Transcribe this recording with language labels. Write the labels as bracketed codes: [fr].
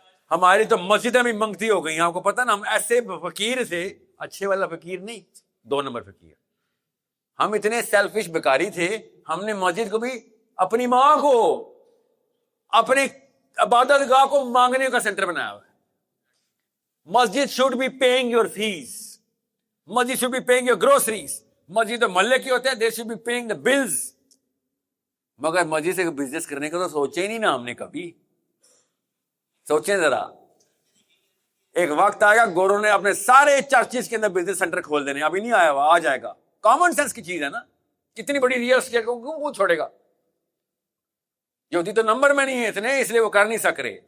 [ur] ہماری تو مسجدیں بھی منگتی ہو گئی. آپ کو پتہ نا, ہم ایسے فقیر تھے, اچھے والا فقیر نہیں, 2 نمبر فقیر. ہم اتنے سیلفش بیکاری تھے, ہم نے مسجد کو بھی اپنی ماں کو, اپنے عبادت گاہ کو مانگنے کا سینٹر بنایا ہوا ہے. [en] مسجد should be paying your fees. مسجد should be paying your groceries. [ur] مسجد تو محلے کی ہوتے ہیں, [en] they should be paying the bills. [ur] مگر مسجد سے بزنس کرنے کا تو سوچے ہی نہیں نا ہم نے کبھی. سوچیں ذرا, ایک وقت آئے گا گوروں نے اپنے سارے چرچز کے اندر بزنس سینٹر کھول دینے. ابھی نہیں آیا ہوا, آ جائے گا. کامن سینس کی چیز ہے نا. کتنی بڑی ریئل اسٹیٹ کو کیوں چھوڑے گا؟ یہودی تو نمبر میں نہیں ہے اتنے, اس لیے وہ کر نہیں سک رہے.